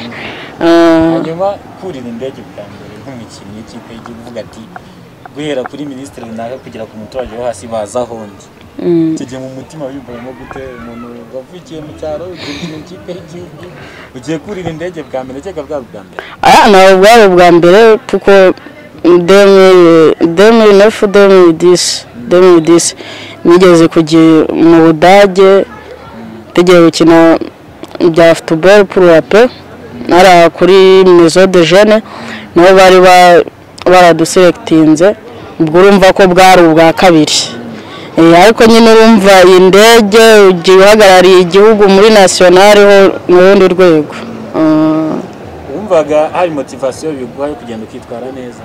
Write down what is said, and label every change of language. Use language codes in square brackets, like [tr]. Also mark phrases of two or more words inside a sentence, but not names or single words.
[rw] Hanyuma kurira indege bwa mbere nk'umukinnyi w'ikipe y'igihugu uvuga ati guhera kuri minisitiri runaka kugera ku muturage wo hasi baza hondi, tujye mu mutima wiyumvamo gute umuntu wavukiye mu cyaro ugiye mu ikipe y'igihugu ugiye kurira indege bwa mbere cyangwa bwa mbere? Ntabwo bwari ubwa mbere kuko 2010 nigeze kujya mu Budage tugiye gukina bya football [fr] pour la paix [rw] nara kuri Maison de Jeunes, nabo bari baraduselectinze, ubwo urumva ko bwari ubwa kabiri. Ariko nyine urumva indege ugiye uhagarariye igihugu muri national ho mu rundi rwego. Umvaga hari motivation biguhaye kugenda ukitwara neza